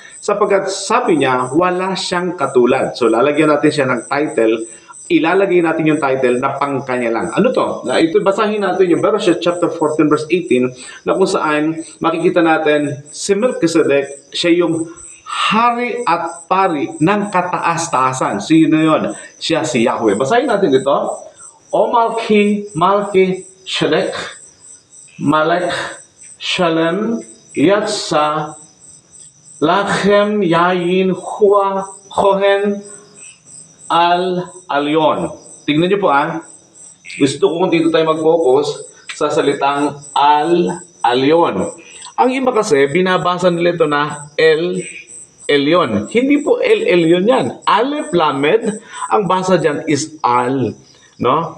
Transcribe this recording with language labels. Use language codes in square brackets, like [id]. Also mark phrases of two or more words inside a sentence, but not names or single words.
[tl] Sapagkat sabi niya, wala siyang katulad. So, lalagyan natin siya ng title, ilalagay natin yung title na pangkanya lang. Ano to? Ito, basahin natin yung Bereshit chapter 14 verse 18 na kung saan makikita natin si Melchizedek, siya yung hari at pari ng kataas-taasan. Sino yun? Siya si Yahweh. Basahin natin ito. [he] ו מלכי צדק, מלך שלם, יצא, לחם יין הוא כהן אל-עליון. [tl] Tingnan niyo po Gusto ko kung dito tayo mag-focus sa salitang Al-Alyon. Ang iba kasi, binabasa nila ito na El-Elyon. Hindi po El-Elyon yan. [he] אלף למד, [tl] ang basa dyan is Al. No?